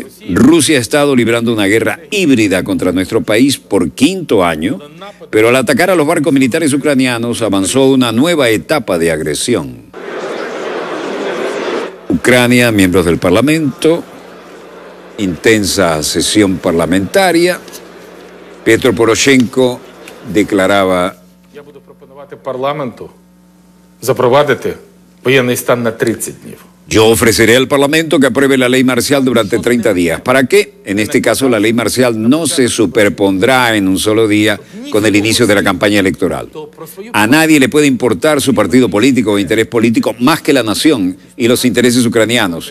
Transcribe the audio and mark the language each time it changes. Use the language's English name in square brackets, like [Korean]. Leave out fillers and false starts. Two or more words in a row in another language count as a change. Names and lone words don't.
[Spanish] Rusia ha estado librando una guerra híbrida contra nuestro país por quinto año, pero al atacar a los barcos militares ucranianos avanzó una nueva etapa de agresión. Ucrania, miembros del Parlamento, intensa sesión parlamentaria. Petro Poroshenko declaraba: [Ukrainian] Я буду пропонувати парламенту запровадити воєнний стан на 30 днів. [Spanish] Yo ofreceré al Parlamento que apruebe la ley marcial durante 30 días. ¿Para qué? En este caso, la ley marcial no se superpondrá en un solo día con el inicio de la campaña electoral. A nadie le puede importar su partido político o interés político más que la nación y los intereses ucranianos.